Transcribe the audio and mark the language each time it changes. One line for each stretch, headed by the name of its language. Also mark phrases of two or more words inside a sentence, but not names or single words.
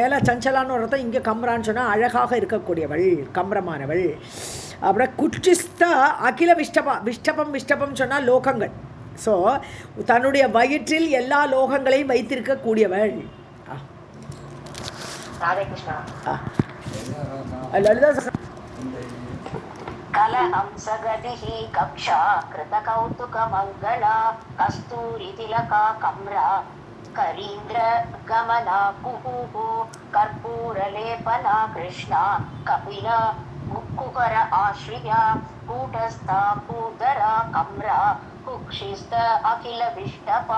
Tamil: மேலே சஞ்சலான்னு ஒரு அர்த்தம், இங்கே கம்ரான்னு சொன்னால் அழகாக இருக்கக்கூடியவள், கம்ரமானவள். அப்புறம்
Sanskrit: कुक्षिस्था अखिल विष्टपा,
Tamil: விஷ்டபம், விஷ்டபம் சொன்னால் லோகங்கள். ஸோ தன்னுடைய வயிற்றில் எல்லா லோகங்களையும் வைத்திருக்கக்கூடியவள். லலிதா
Sanskrit: कलहंसगतिः कक्षा कृतकौतुकमङ्गला कस्तूरितिलका कम्रा करीन्द्रगमना कुहुः कर्पूरलेपना कृष्णा कपिला मुक्कुकर आश्रिया कूटस्था कूदरा कम्रा कुक्षिस्थ अखिलविष्टपा.